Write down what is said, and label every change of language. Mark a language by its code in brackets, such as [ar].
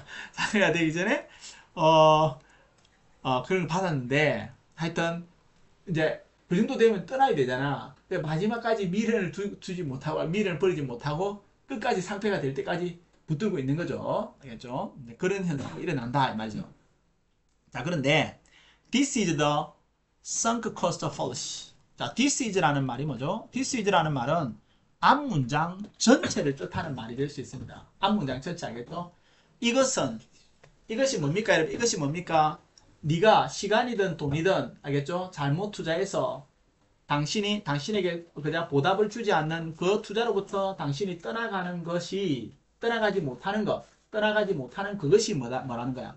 [ko] 상해가 되기 전에 그런 걸 받았는데 하여튼 이제 그 정도 되면 떠나야 되잖아. 근데 마지막까지 미련을 두지 못하고 미련을 버리지 못하고 끝까지 상패가 될 때까지 붙들고 있는 거죠. 알겠죠? 그런 현상이 일어난다 이 말이죠. 자, 그런데 [en] this is the sunk cost fallacy. [ko] 자, [en] this is [ko] 라는 말이 뭐죠? this is라는 말은 앞문장 전체를 뜻하는 말이 될 수 있습니다. 앞문장 전체 알겠죠? 이것이 뭡니까? 여러분? 이것이 뭡니까? 네가 시간이든 돈이든 알겠죠? 잘못 투자해서 당신에게 그냥 보답을 주지 않는 그 투자로부터 당신이 떠나가지 못하는 그것이 뭐라는 거야?